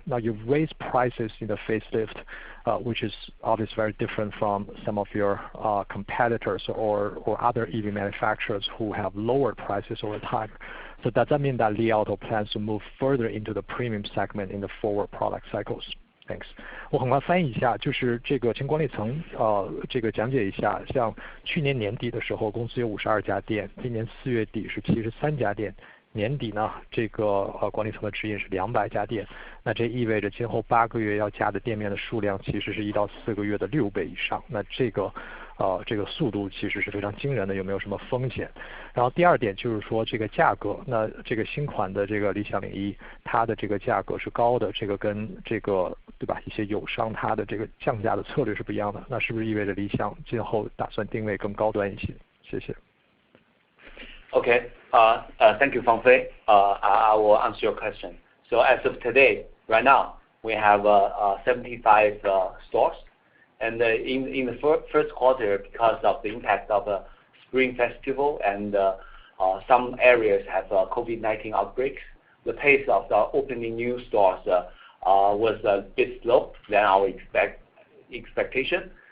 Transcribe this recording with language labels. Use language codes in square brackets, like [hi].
[en] Now you've raised prices in the facelift, which is obviously very different from some of your competitors or other EV manufacturers who have lowered prices over time. So does that mean that Li Auto plans to move further into the premium segment in the forward product cycles? Thanks. [zh] 我很快翻译一下，就是这个请管理层这个讲解一下，像去年年底的时候，公司有52家店，今年4月底是73家店。年底呢，这个管理层的指引是200家店，那这意味着今后8个月要加的店面的数量其实是1到4个月的6倍以上。那这个速度其实是非常惊人的，有没有什么风险？然后第二点就是说这个价格，那这个新款的这个理想01，它的这个价格是高的，这个跟这个对吧一些友商它的这个降价的策略是不一样的，那是不是意味着理想今后打算定位更高端一些？谢谢。 [en] Okay. Thank you, Fang Fei. I will answer your question. So as of today, right now, we have 75 stores. And in the first quarter, because of the impact of the Spring Festival and some areas have COVID-19 outbreaks, the pace of the opening new stores was a bit slow than our expectation.